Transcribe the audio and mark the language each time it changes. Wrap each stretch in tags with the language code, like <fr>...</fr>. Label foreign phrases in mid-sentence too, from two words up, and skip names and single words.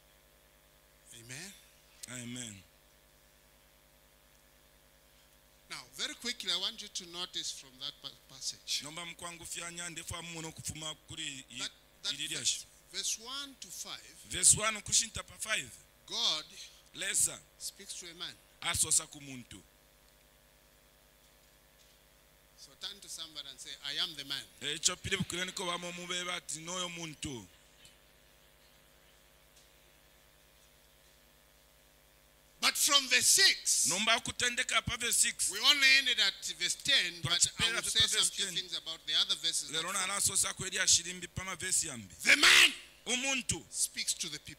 <en>Amen. Amen. Now, Very quickly, I want you to notice from that passage. Verse 1 to 5.</en> <bem>Verse 1 kushinta pa 5.</bem> <en>God Lesa speaks to a man.</en> <bem>Asosa kumuntu.</bem> <en>So turn to somebody and say, I am the man.</en> <bem>Chopile bukuleniko bamo mubeba ati noyo muntu.</bem> <en>But from verse 6, we only ended at verse 10, but I will say some few things about the other verses. The man speaks to the people.</en>